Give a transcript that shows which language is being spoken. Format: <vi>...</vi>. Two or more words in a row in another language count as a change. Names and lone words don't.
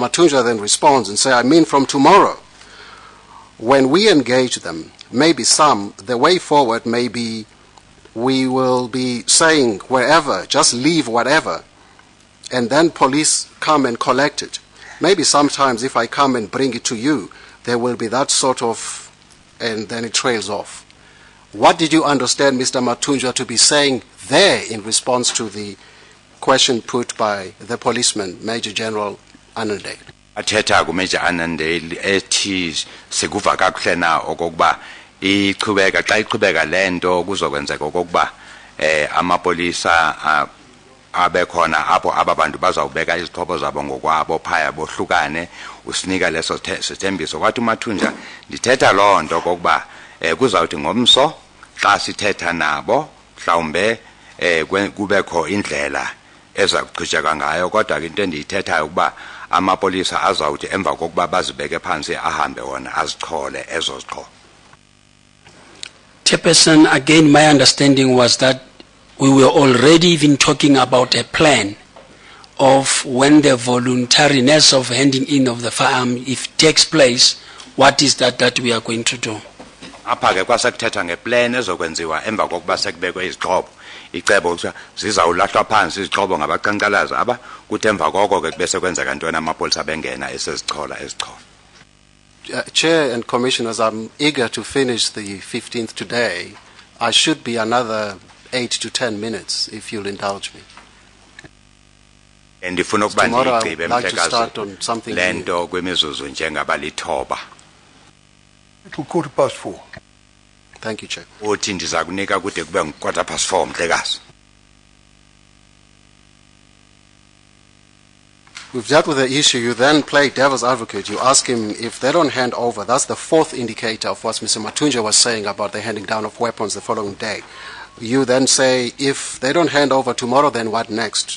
<en>Matunja then responds and says, I mean from tomorrow, when we engage them, maybe the way forward may be, we will be saying wherever, just leave whatever, and then police come and collect it. Maybe sometimes if I come and bring it to you, there will be that sort of, and then it trails off. What did you understand Mr. Matunja to be saying there in response to the question put by the policeman, Major General Anandale?</en> <xh>Athetha kuMajor Anandale ethi sikuva kakuhle na okokuba iqhubeka xa iqhubeka lento kuzokwenzeka okokuba amapolisa abekhona apho ababantu bazawubeka izixhobo zabo ngokwabo phaya bohlukane usinika leso sithembiso. Kwathi uMathunja ndithetha loo nto okokuba kuzawuthi ngomso xa sithetha nabo mhlawumbe kubekho indlela eza kuqhutsheka ngayo, kodwa into endiyithethayo ukuba amapolisa azawuthi emva kokuba bazibeke phansi ahambe wona azichole ezo zixhobo.</xh> <en>Chairperson, again, my understanding was that we were already even talking about a plan of when the voluntariness of handing in of the firearm, if takes place, what is that we are going to do?</en> <xh>Apha ke kwasekuthetha ngeplan ezokwenziwa emva kokuba sekubekwe izixhobo. Icebo ukuthi zizawulahlwa phansi izixhobo ngabaqhankqalazi aba kuthi emva koko ke bese kwenzeka ntoni amapolisa bengena esezichola ezixhobo.</xh> <en>Chair and Commissioners, I'm eager to finish the 15th today. I should be another 8 to 10 minutes, if you'll indulge me.</en> <xh>Ndifuna ukuba</xh> <en>Tomorrow I</en> <xh>ndigqibe</xh> <en>would like to start on something new.</en> <xh>lento kwimizuzu njengabalithoba.</xh> <en>Till 4:15. Thank you, Chair.</en> <xh>Uthi ndiza kunika kude kube 4:15 Mhlekazi.</xh> <en>We've dealt with the issue. You then play devil's advocate. You ask him if they don't hand over. That's the fourth indicator of what Mr. Matunja was saying about the handing down of weapons the following day. You then say, if they don't hand over tomorrow, then what next?</en>